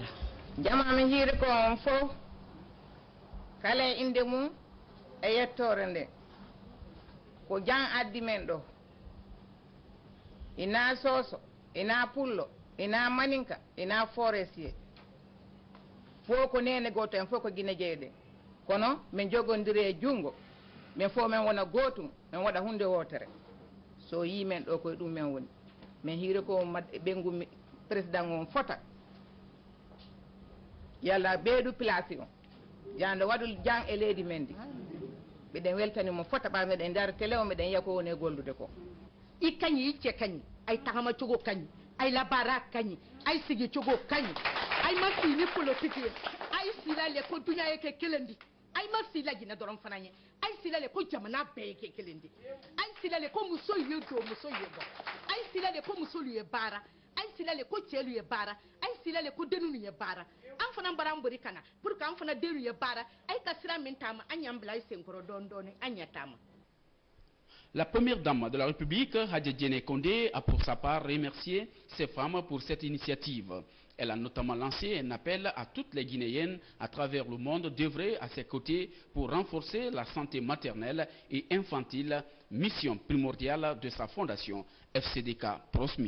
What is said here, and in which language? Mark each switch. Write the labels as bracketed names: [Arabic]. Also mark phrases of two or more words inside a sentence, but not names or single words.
[Fula] Jamami hiri ko on fof kala inde mum e yettore nde ko jan addi men ɗo ina soso ina pullo ina maninka ina forestier fof ko nene goto en fof ko guine jeyɗe kono min jogondiri e jungo min fof men wona gotum min waɗa hunde wotere so yi men ɗo koye ɗum men woni min hiiri ko ɓengu président on fota yalla beedu place on yande waɗu jang e leydi men ndi ɓeɗen weltani mo fota ɓa meɗen dar télé o meɗen yiya ko woni e gollude ko [Mandingo] i kañi icce kañi ay tagama cogo kañi ay labara kañi ay sigi cogo kañi ay ma sini politique ye ay silale ko duña ye ke kelendi ay ma sila jina doron fanañe ay silale ko jamana bɛɛ ye ke kelendi ay silale ko muso ye do muso ye bɔ ay silale ko musolu ye baara ay silale ko cɛlu ye baara ay silale ko denunu ye baara an fana bara an bori kana [French] pour que [Mandingo] an fana denu ye baara ay ka sira min taama an y'an bila ay senkɔrɔ dɔɔni dɔɔni an ɲɛ taama. [French] La première dame de la République, Hadja Diéné Condé, a pour sa part remercié ces femmes pour cette initiative. Elle a notamment lancé un appel à toutes les Guinéennes à travers le monde d'œuvrer à ses côtés pour renforcer la santé maternelle et infantile, mission primordiale de sa fondation FCDK Prosmi.